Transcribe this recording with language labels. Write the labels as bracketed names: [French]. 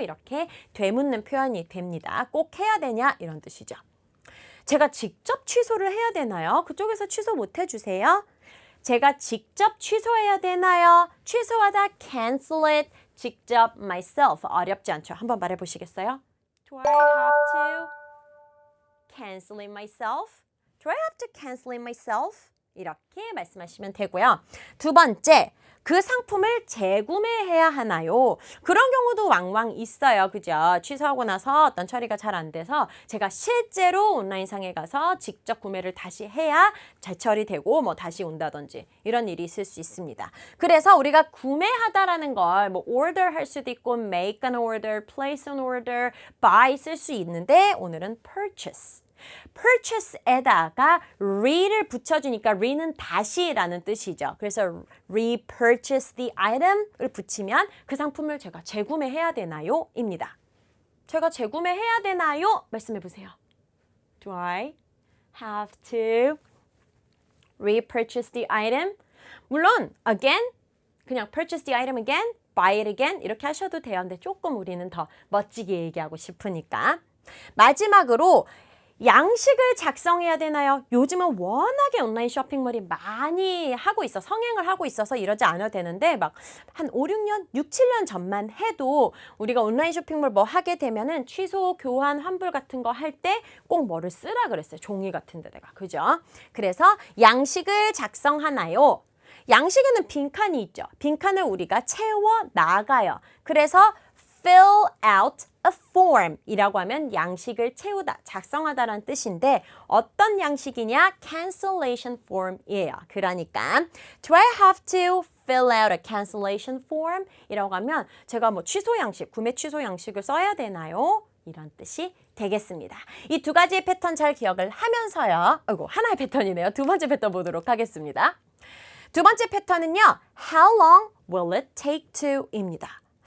[Korean] 이렇게 되묻는 표현이 됩니다. 꼭 해야 되냐? 이런 뜻이죠. 제가 직접 취소를 해야 되나요? 그쪽에서 취소 못 해주세요? 제가 직접 취소해야 되나요? 취소하다 [English] cancel it [Korean] 직접 [English] myself [Korean] 어렵지 않죠? 한번 말해보시겠어요? [English] Do I have to canceling myself? Do I have to canceling myself? [Korean] 이렇게 말씀하시면 되고요. 두 번째, 그 상품을 재구매해야 하나요? 그런 경우도 왕왕 있어요. 그죠? 취소하고 나서 어떤 처리가 잘 안 돼서 제가 실제로 온라인상에 가서 직접 구매를 다시 해야 재처리되고 뭐 다시 온다든지 이런 일이 있을 수 있습니다. 그래서 우리가 구매하다라는 걸 뭐 order 할 수도 있고 [English] make an order, place an order, buy [Korean] 쓸 수 있는데 오늘은 purchase. purchase에다가 re를 붙여주니까 re는 다시라는 뜻이죠. 그래서 [English] repurchase the item [Korean] 을 붙이면 그 상품을 제가 재구매해야 되나요? 입니다. 제가 재구매해야 되나요? 말씀해 보세요. [English] Do I have to repurchase the item? [Korean] 물론 [English] again, [Korean] 그냥 [English] purchase the item again, buy it again [Korean] 이렇게 하셔도 돼요. 근데 조금 우리는 더 멋지게 얘기하고 싶으니까. 마지막으로 양식을 작성해야 되나요? 요즘은 워낙에 온라인 쇼핑몰이 많이 하고 있어 성행을 하고 있어서 이러지 않아도 되는데 막 한 5, 6년, 6, 7년 전만 해도 우리가 온라인 쇼핑몰 뭐 하게 되면은 취소, 교환, 환불 같은 거 할 때 꼭 뭐를 쓰라 그랬어요. 종이 같은 데다가. 그죠? 그래서 양식을 작성하나요? 양식에는 빈칸이 있죠. 빈칸을 우리가 채워 나가요. 그래서 [English] fill out a form [Korean] 이라고 하면 양식을 채우다, 작성하다라는 뜻인데 어떤 양식이냐? [English] cancellation form이에요. [Korean] 그러니까 [English] Do I have to fill out a cancellation form? [Korean] 이라고 하면 제가 뭐 취소 양식, 구매 취소 양식을 써야 되나요? 이런 뜻이 되겠습니다. 이 두 가지의 패턴 잘 기억을 하면서요. 아이고, 하나의 패턴이네요. 두 번째 패턴 보도록 하겠습니다. 두 번째 패턴은요. [English] How long will it take to? [Korean] 입니다.